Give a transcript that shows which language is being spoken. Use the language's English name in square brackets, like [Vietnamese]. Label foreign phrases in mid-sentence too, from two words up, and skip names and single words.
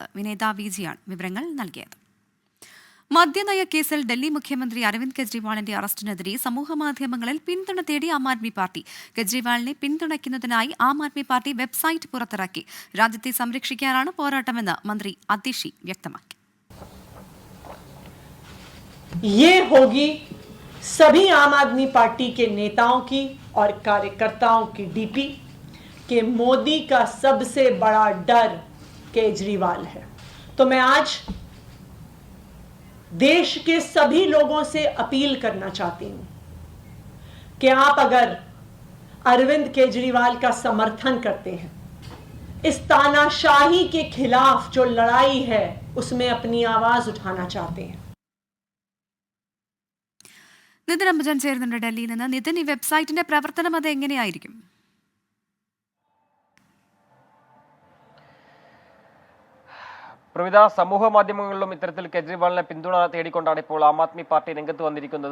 [Malayalam] വിനീത VG ആണ് വിവരങ്ങൾ നൽകിയത്. മദ്യനയ കേസിൽ ഡൽഹി മുഖ്യമന്ത്രി അരവിന്ദ് കെജ്രിവാളിന്റെ അറസ്റ്റിനെതിരെ സമൂഹമാധ്യമങ്ങളിൽ പിന്തുണ തേടി ആം ആദ്മി പാർട്ടി. കെജ്രിവാളിനെ പിന്തുണയ്ക്കുന്നതിനായി ആം ആദ്മി പാർട്ടി വെബ്സൈറ്റ് പുറത്തിറക്കി. രാജ്യത്തെ സംരക്ഷിക്കാനാണ് പോരാട്ടമെന്ന് മന്ത്രി അതിഷി വ്യക്തമാക്കി. [Hindi] ये होगी सभी आम आदमी पार्टी के नेताओं की और कार्यकर्ताओं की डीपी कि मोदी का सबसे बड़ा डर केजरीवाल है। तो मैं आज देश के सभी लोगों से अपील करना चाहती हूं कि आप अगर अरविंद केजरीवाल का समर्थन करते हैं, इस तानाशाही के खिलाफ जो लड़ाई है उसमें अपनी आवाज उठाना चाहते हैं। [Malayalam] നിതിൻ അംബുജൻ ചേരുന്നുണ്ട് ഡൽഹിയിൽ നിന്ന്. നിതിൻ, ഈ വെബ്സൈറ്റിന്റെ പ്രവർത്തനം അത് എങ്ങനെയായിരിക്കും? പ്രവിധ, സമൂഹ മാധ്യമങ്ങളിലും ഇത്തരത്തിൽ കെജ്രിവാളിനെ പിന്തുണ തേടിക്കൊണ്ടാണ് ഇപ്പോൾ ആം ആദ്മി പാർട്ടി രംഗത്ത് വന്നിരിക്കുന്നത്.